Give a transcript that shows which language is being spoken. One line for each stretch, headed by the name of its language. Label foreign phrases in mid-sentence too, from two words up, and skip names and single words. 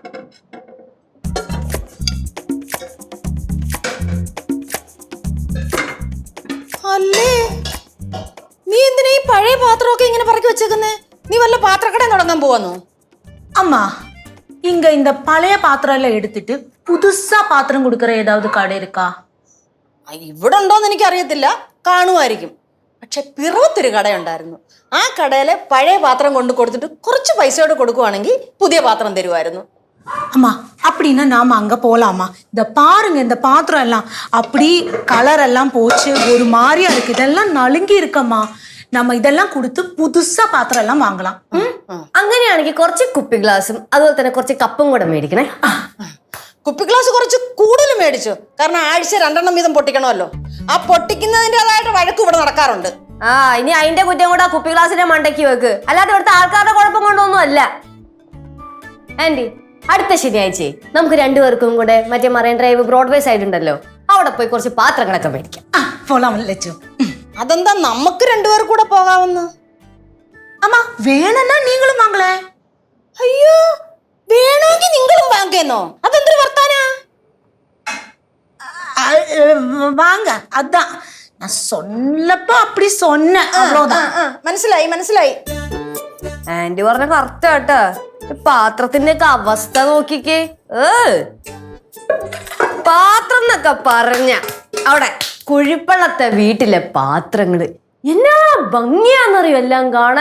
Malayalam: അല്ലേ നീ എന്തിനാ ഈ പഴയ പാത്രമൊക്കെ ഇങ്ങനെ പറക്കി വെച്ചേക്കുന്നേ? നീ വല്ല പാത്രക്കട തുടങ്ങാൻ പോവാന്നോ?
Tamil: அம்மா இங்க இந்த பழைய பாத்திரம் எல்லாம் எடுத்துட்டு புதுசா பாத்திரம் கொடுக்கற ஏதாவது கடை இருக்கா?
Malayalam: ഇവിടെ ഉണ്ടോന്ന് എനിക്ക് അറിയത്തില്ല, കാണുമായിരിക്കും. പക്ഷെ പിറവത്തൊരു കടയുണ്ടായിരുന്നു. ആ കടയിലെ പഴയ പാത്രം കൊണ്ട് കൊടുത്തിട്ട് കുറച്ച് പൈസയോടെ കൊടുക്കുവാണെങ്കിൽ പുതിയ പാത്രം തരുമായിരുന്നു.
Tamil: அம்மா அப்படின்னா நாம அங்க போலாமா? இந்த பாருங்க, இந்த பாத்திரம் எல்லாம் அப்படி கலர் எல்லாம் போச்சு, ஒரு மாதிரியா இருக்கு. இதெல்லாம் நலுங்கி இருக்கம்மா. நம்ம இதெல்லாம் கொடுத்து புதுசா பாத்திரம் எல்லாம் വാങ്ങலாம்.
Malayalam: അങ്ങനെയാണെങ്കിൽ കുറച്ച് കുപ്പി ഗ്ലാസും അതുപോലെ തന്നെ കുറച്ച് കപ്പും കൂടെ മേടിക്കണേ. കുപ്പി ഗ്ലാസ് കുറച്ച് കൂടുതൽ മേടിച്ചു, കാരണം ആഴ്ച 2 എണ്ണം വീതം പൊട്ടിക്കണമല്ലോ. ആ പൊട്ടിക്കുന്നതിൻ്റെതായിട്ട് വഴക്ക് ഇവിടെ നടക്കാറുണ്ട്. ഇനി അതിന്റെ കുറ്റം കൂടെ കുപ്പി ഗ്ലാസിന്റെ മണ്ടയ്ക്ക് വെക്ക്, അല്ലാതെ ഇവിടുത്തെ ആൾക്കാരുടെ കുഴപ്പം കൊണ്ടൊന്നും അല്ല. ആന്റി, അടുത്ത ശനിയാഴ്ച നമുക്ക് 2 പേർക്കും കൂടെ മറ്റേ മറൈൻ ഡ്രൈവ് ബ്രോഡ്വേ സൈഡ് ഉണ്ടല്ലോ, അവിടെ പോയി കുറച്ച് പാത്രങ്ങളൊക്കെ മേടിക്കാം. അതെന്താ നമുക്ക് 2 പേർ കൂടെ പോകാമെന്ന്? അമ്മ വേണമെന്നാ നീങ്ങളും വാങ്ങളേ. അയ്യോ, വേണമെങ്കിൽ നിങ്ങളും വാങ്ങേന്നോ? അതെന്തൊരു വർത്താനാ?
Tamil: வாங்க, அதான் நான் சொல்லப்போ அப்படி சொன்னேன், அவ்வளவுதான்.
Malayalam: മനസ്സിലായി മനസ്സിലായി. ആന്റി പറഞ്ഞ കറക്റ്റ് കേട്ടോ. പാത്രത്തിന്റെ ഒക്കെ അവസ്ഥ നോക്കിക്കേ. പാത്രം എന്നൊക്കെ പറഞ്ഞ അവിടെ കുഴിപ്പള്ളത്തെ വീട്ടിലെ പാത്രങ്ങള് എന്നാ ഭംഗിയാന്നറിയോ എല്ലാം കാണാൻ.